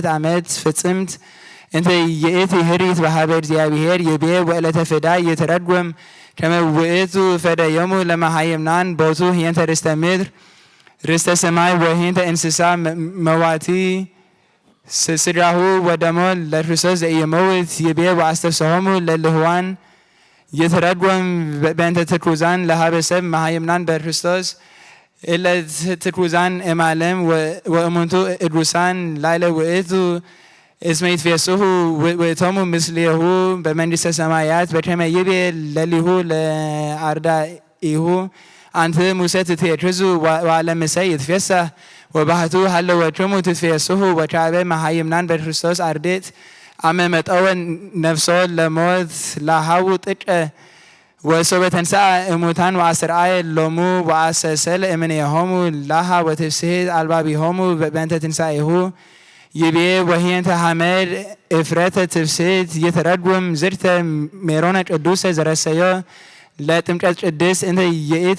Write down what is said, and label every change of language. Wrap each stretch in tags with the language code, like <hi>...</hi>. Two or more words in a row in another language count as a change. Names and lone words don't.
<gez>አመት ፍጽምት እንተ ይእቲ ህሪት በሀበ እግዚአብሔር ይቤ ወዕለተ ፍዳ ይተረጎም ከመ ውእቱ ፈደዮሙ ለመሃይምናን ቦቱ ህየንተ ርስተ ምድር ርስተ ሰማይ ወህየንተ እንስሳ መዋቲ ስጋሁ ወደሞ ለክርስቶስ ዘኢይመውት ይቤ ወአስተብጽሖሙ ለልህዋን ይተረጎም በእንተ ትኩዛን ለሀበ ሰብ መሃይምናን በክርስቶስ እለ ትኩዛን እማለም ወእሙንቱ እዱሳን ላዕለ ውእቱ እስመ ይትፌስሑ ውእቶሙ ምስሌሁ በመንግሥተ ሰማያት በከመ ይቤ ለሊሁ ለአርዳኢሁ አንተ ሙሴ ትትዔክዙ ወዓለምሰ ይትፌሳህ ወባሕቱ ሀለወክሙ ትትፌስሑ ወካዕበ መሃይምናን በክርስቶስ አርድእት አመ መጠወ ነፍሶ ለሞት ላሃው ጥቀ ወሶበ ተንሥአ እሙታን ወአስተርአየ ሎሙ ወአሰሰለ እምኔሆሙ ላሃ ወትፍስሕት አልባቢሆሙ በእንተ ትንሣኤሁ ይቤ ወህየንተ ሐመድ እፍረተ ትፍስሕት ይተረጉም ዝርተ ሜሮነ ቅዱሰ ዘረሰዮ ለጥምቀት ቅድስት እንተ ይእቲ</gez>